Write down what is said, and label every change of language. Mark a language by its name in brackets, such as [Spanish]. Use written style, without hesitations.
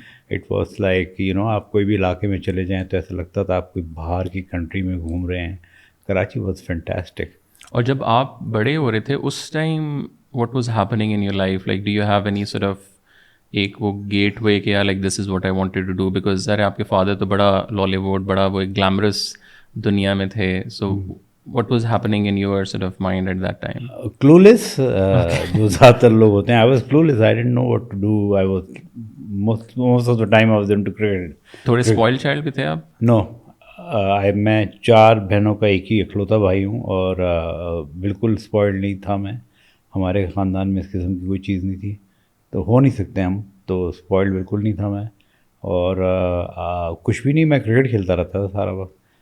[Urdu] It was like آپ کوئی بھی علاقے میں چلے جائیں تو ایسا لگتا تھا آپ کوئی باہر کی کنٹری میں گھوم رہے ہیں. [English] Karachi was fantastic. [Urdu] اور جب آپ بڑے ہو رہے تھے اس time [English] What was happening in your life? Like do you have any sort of ایک وہ gateway کہ like this is what I wanted to do? Because [Urdu] ذرا آپ کے فادر تو بڑا لالی ووڈ، بڑا وہ ایک گلیمرس دنیا میں تھے. [English] So what was happening in your sort of mind at that time? [Urdu] Clueless, جو زیادہ تر لوگ ہوتے ہیں. [English] I was clueless. I didn't know what to do. I was most of the time I was into cricket. [Urdu] تھوڑے [English] spoiled child [Urdu] بھی تھے آپ؟ [English] No. [Urdu] میں 4 بہنوں کا ایک ہی اکلوتا بھائی ہوں، اور بالکل اسپوائلڈ نہیں تھا میں. ہمارے خاندان میں اس قسم کی کوئی چیز نہیں تھی، تو ہو نہیں سکتے ہم. تو اسپوائلڈ بالکل نہیں تھا میں. اور کچھ بھی نہیں، میں کرکٹ کھیلتا رہتا تھا سارا وقت.